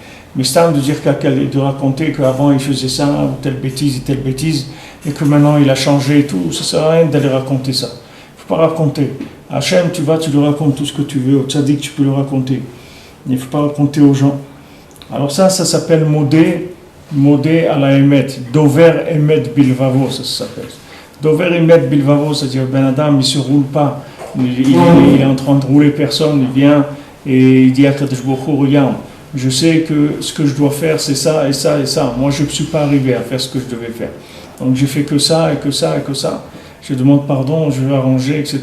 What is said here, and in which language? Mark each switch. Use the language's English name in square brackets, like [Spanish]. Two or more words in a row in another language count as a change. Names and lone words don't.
[French] Mais c'est de dire de raconter qu'avant il faisait ça, ou telle bêtise, et que maintenant il a changé et tout, ça ne sert à rien d'aller raconter ça. Il ne faut pas raconter. Hachem, tu lui racontes tout ce que tu veux, au tzaddik, tu peux le raconter. Il ne faut pas raconter aux gens. Alors ça s'appelle [Hebrew] מודה על האמת, דובר אמת בלבבו, [French] ça s'appelle. [Hebrew] דובר אמת בלבבו, [French] c'est-à-dire [Hebrew] בן אדם, [French] il ne se roule pas, il est en train de rouler personne, il vient et il dit à [Hebrew] קדוש ברוך הוא, [French] regarde, je sais que ce que je dois faire c'est ça et ça et ça, moi je ne suis pas arrivé à faire ce que je devais faire. Donc j'ai fait que ça et que ça et que ça. Je demande pardon, je vais arranger, etc.